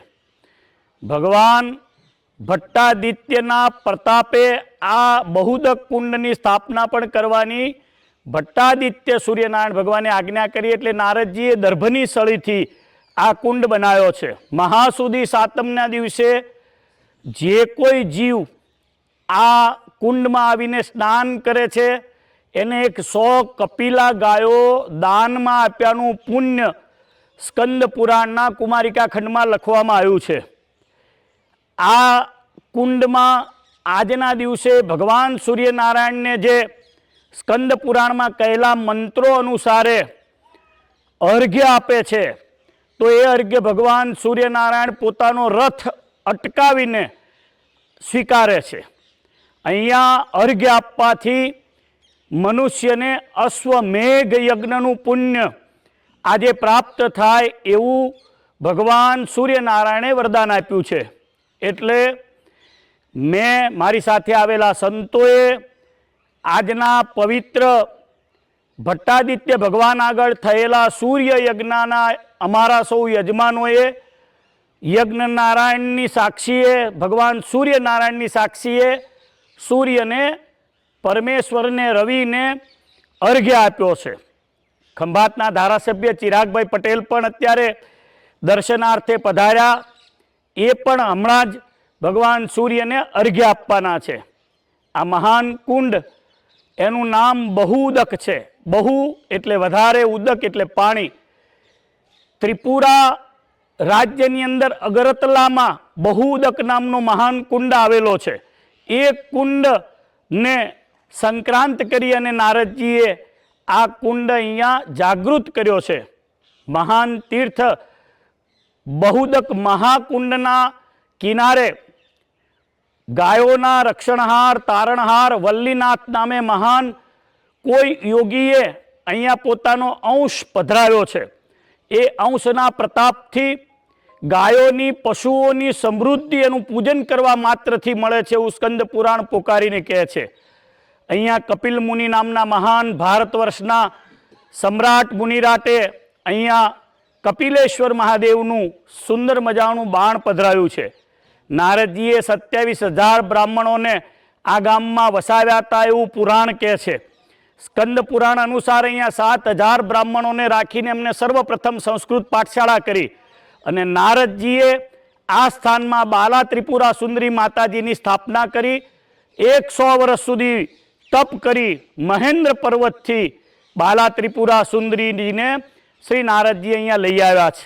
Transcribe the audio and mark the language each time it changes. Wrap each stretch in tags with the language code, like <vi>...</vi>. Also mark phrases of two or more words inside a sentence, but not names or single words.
<gu>ભગવાન ભટ્ટાદિત્યના પ્રતાપે આ બહુદક કુંડની સ્થાપના પણ કરવાની ભટ્ટાદિત્ય સૂર્યનારાયણ ભગવાને આજ્ઞા કરી એટલે નારદજીએ દર્ભની સળીથી આ કુંડ બનાવ્યો છે। મહાસુદી સાતમના દિવસે જે કોઈ જીવ આ કુંડમાં આવીને સ્નાન કરે છે એને 100 કપિલા ગાયો દાનમાં આપ્યાનું પુણ્ય સ્કંદ પુરાણના કુમારિકા ખંડમાં લખવામાં આવ્યું છે। આ કુંડ में આજના દિવસે ભગવાન સૂર્યનારાયણ ને જે સ્કંદ પુરાણ में કહેલા मंत्रों અનુસારે અર્ઘ્ય આપે છે તો ये અર્ઘ્ય ભગવાન સૂર્યનારાયણ પોતાનો રથ અટકાવીને સ્વીકારે છે। અહીંયા અર્ઘ્ય આપવાથી મનુષ્યને અશ્વમેઘ યજ્ઞનું પુણ્ય આજે પ્રાપ્ત થાય એવું ભગવાન સૂર્યનારાયણે વરદાન આપ્યું છે। એટલે मैं મારી સાથે આવેલા સંતોએ આજના પવિત્ર ભટ્ટાદિત્ય ભગવાન આગળ થયેલા સૂર્ય યજ્ઞના અમારા સૌ યજમાનોએ યજ્ઞ નારાયણની સાક્ષીએ ભગવાન સૂર્યનારાયણની સાક્ષીએ સૂર્ય ને પરમેશ્વર ને રવિ ને અર્ઘ્ય આપ્યો છે। ખંભાતના ધારાસભ્ય ચિરાગભાઈ પટેલ પણ અત્યારે દર્શનાર્થે પધાર્યા। એ પણ હમણાં જ ભગવાન સૂર્ય ને અર્ઘ્ય આપવાના છે। આ મહાન કુંડ એનું નામ બહુદક છે। બહુ એટલે વધારે, ઉદક એટલે પાણી। ત્રિપુરા રાજ્યની અંદર અગરતલામાં બહુદક નામનો મહાન કુંડ આવેલો છે। એ કુંડ ને સંક્રાંત કરી અને નારદજીએ આ કુંડ અહીંયા જાગૃત કર્યો છે। મહાન તીર્થ બહુદક મહાકુંડના કિનારે ગાયોના રક્ષણહાર તારણહાર વલ્લીનાથ નામે મહાન કોઈ યોગીએ અહીંયા પોતાનો અંશ પધરાવ્યો છે। એ અંશના પ્રતાપથી ગાયોની પશુઓની સમૃદ્ધિ એનું પૂજન કરવા માત્રથી મળે છે એવું સ્કંદ પુરાણ પોકારીને કહે છે। અહીંયા કપિલ મુનિ નામના મહાન ભારતવર્ષના સમ્રાટ મુનિરાટે અહીંયા કપિલેશ્વર મહાદેવનું સુંદર મજાનું બાણ પધરાવ્યું છે। નારદજીએ 27,000 ब्राह्मणों ને આ ગામમાં વસાવ્યા હતા એવું પુરાણ કહે છે। સ્કંદ પુરાણ અનુસાર અહીંયા 7000 બ્રાહ્મણોને રાખીને એમને સર્વપ્રથમ સંસ્કૃત પાઠશાળા કરી અને નારદજીએ આ સ્થાનમાં બાલા ત્રિપુરા સુંદરી માતાજીની સ્થાપના કરી 100 વર્ષ સુધી તપ કરી મહેન્દ્ર પર્વતથી બાલા ત્રિપુરા સુંદરીજીને શ્રી નારદજી અહીંયા લઈ આવ્યા છે.</gu>